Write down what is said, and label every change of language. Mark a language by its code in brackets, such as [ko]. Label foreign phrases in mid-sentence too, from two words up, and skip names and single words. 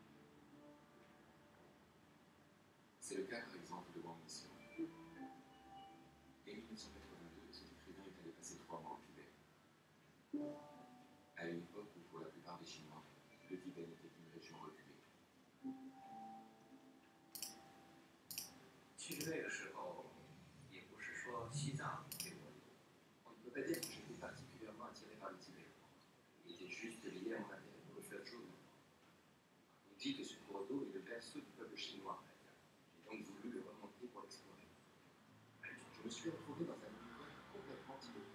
[fr] C'est le cas par exemple de Wang Mingxian. Dès 1982, cet écrivain est allé passer 3 mois au Tibet. À une époque où, pour la plupart des Chinois, le Tibet n'était qu'une région reculée. [zh] 其实那个时候也不是说西藏给我， [fr] On ne peut pas dire que j'étais particulièrement attiré par le Tibet. Il était juste lié à mon intérêt pour le fleuve jaune. On dit que ce cours d'eau est le berceau du peuple chinois. J'ai donc voulu le remonter pour l'explorer. Je me suis retrouvé dans un univers complètement tibétain.